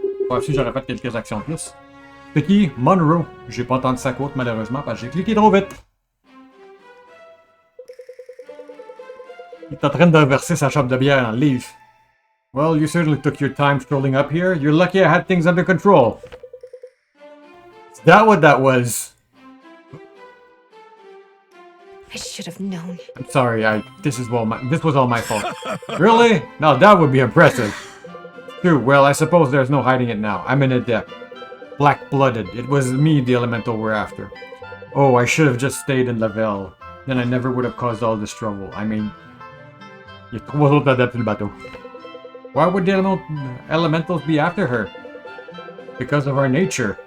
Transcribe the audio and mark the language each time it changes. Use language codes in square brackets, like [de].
[fr] Ouais, si j'aurais fait quelques actions de plus. C'est qui? Monroe. J'ai pas entendu sa côte malheureusement parce que j'ai cliqué trop vite. Il est en train de verser sa chope de bière dans le livre. [en] Well, you certainly took your time strolling up here. You're lucky I had things under control. Is that what that was? I should have known. I'm sorry, this was all my fault. Really? Now that would be impressive. True, well, I suppose there's no hiding it now. I'm an adept. Black-blooded. It was me the elemental were after. Oh, I should have just stayed in Lavelle. Then I never would have caused all this trouble. I mean, [fr] il y a 3 autres adeptes sur le bateau. [en] Why would the elementals be after her? Because of our nature.